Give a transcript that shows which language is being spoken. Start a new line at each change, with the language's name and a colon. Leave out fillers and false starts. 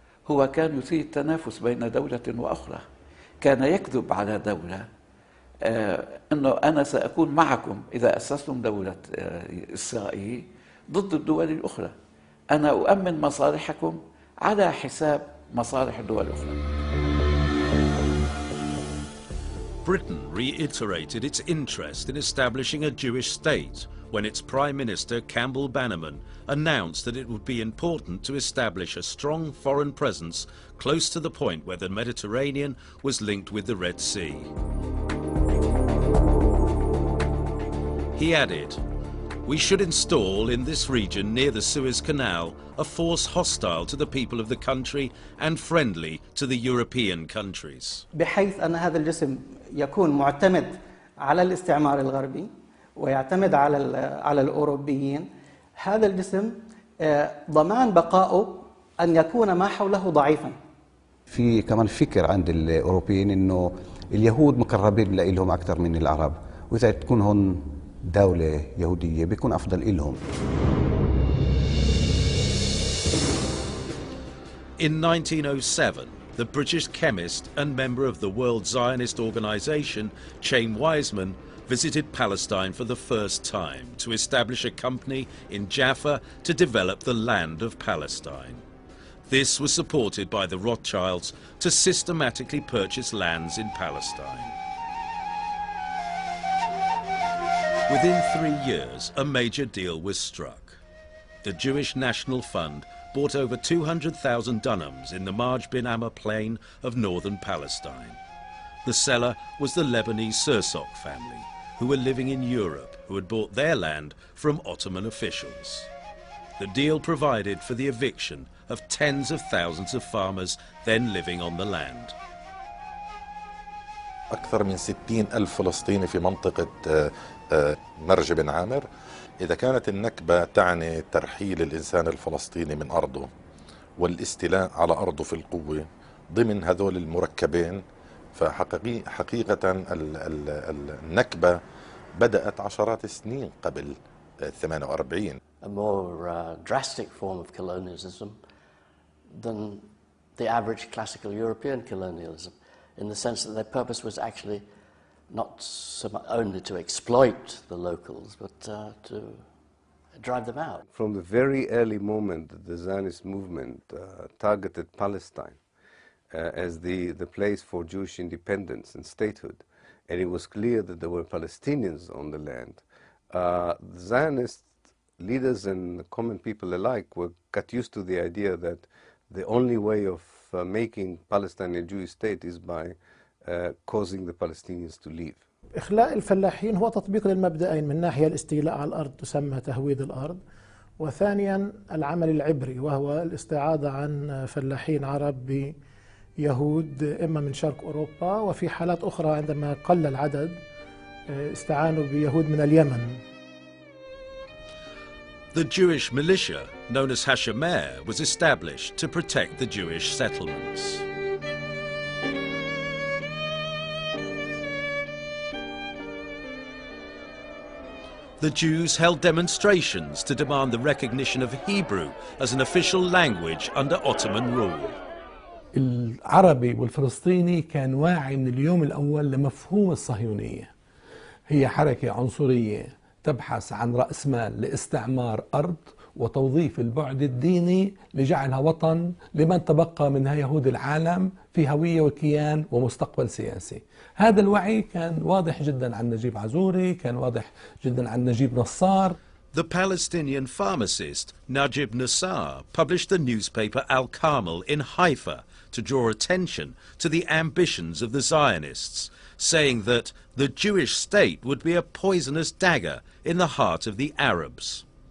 Arabic: هو كان يثير التنافس بين دولة وأخرى، كان يكذب على دولة أنه أنا سأكون معكم إذا أسستم دولة إسرائيل ضد الدول الأخرى، أنا أؤمن مصالحكم على حساب مصالح الدول الأخرى.
English: Britain reiterated its interest in establishing a Jewish state when its Prime Minister Campbell Bannerman announced that it would be important to establish a strong foreign presence close to the point where the Mediterranean was linked with the Red Sea. He added, "We should install in this region near the Suez Canal a force hostile to the people of the country and friendly to the European countries."
Arabic: بحيث أن هذا الجسم يكون معتمد على الاستعمار الغربي ويعتمد على الأوروبيين. هذا الجسم ضمان بقائه أن يكون ما حوله ضعيفا. في كمان فكر عند الأوروبيين إنه اليهود مقربين لهم أكثر من العرب، وإذا تكون هون دولة يهودية بيكون أفضل إلهم.
English: In 1907, the British chemist and member of the World Zionist Organization, Chaim Weizmann, visited Palestine for the first time to establish a company in Jaffa to develop the land of Palestine. This was supported by the Rothschilds to systematically purchase lands in Palestine. Within 3 years, a major deal was struck. The Jewish National Fund bought over 200,000 dunhams in the Marj bin Amma plain of northern Palestine. The seller was the Lebanese Sursok family, who were living in Europe, who had bought their land from Ottoman officials. The deal provided for the eviction of tens of thousands of farmers then living on the land.
Arabic: أكثر من 60,000 فلسطيني في منطقة مرج بن عامر. إذا كانت النكبة تعني ترحيل الإنسان الفلسطيني من أرضه والاستيلاء على أرضه في القوة ضمن هذول المركبين، فحقيقة النكبة بدأت عشرات السنين قبل 48.
English: A more drastic form of colonialism than the average classical European colonialism, in the sense that their purpose was actually not so much only to exploit the locals, but to drive them out. From the very early moment, the Zionist movement targeted Palestine as the place for Jewish independence and statehood, and it was clear that there were Palestinians on the land. The Zionist leaders and common people alike got used to the idea that the only way of making Palestine a Jewish state is by causing the Palestinians to leave.
Arabic: إخلاء الفلاحين هو تطبيق للمبدأين، من ناحية الاستيلاء على الأرض تسمى تهويد الأرض، وثانيا العمل العبري وهو الاستعاضة عن فلاحين عرب بيهود إما من شرق أوروبا، وفي حالات أخرى عندما قل العدد استعانوا بيهود من اليمن.
English: The Jewish militia, known as Hashomer, was established to protect the Jewish settlements. The Jews held demonstrations to demand the recognition of Hebrew as an official language under Ottoman rule.
Arabic: العربي والفلسطيني كان واعي من اليوم الأول لمفهوم الصهيونية. هي حركة عنصرية تبحث عن رأس مال لاستعمار أرض وتوظيف البعد الديني لجعلها وطن لمن تبقى منها يهود العالم في هوية وكيان ومستقبل سياسي. هذا الوعي كان واضح جدا عن نجيب عزوري، كان واضح جدا عن نجيب نصار.
English: The Palestinian pharmacist Najib Nassar published the newspaper Al-Carmel in Haifa to draw attention to the ambitions of the Zionists, saying that the Jewish state would be a poisonous dagger in the heart of the Arabs.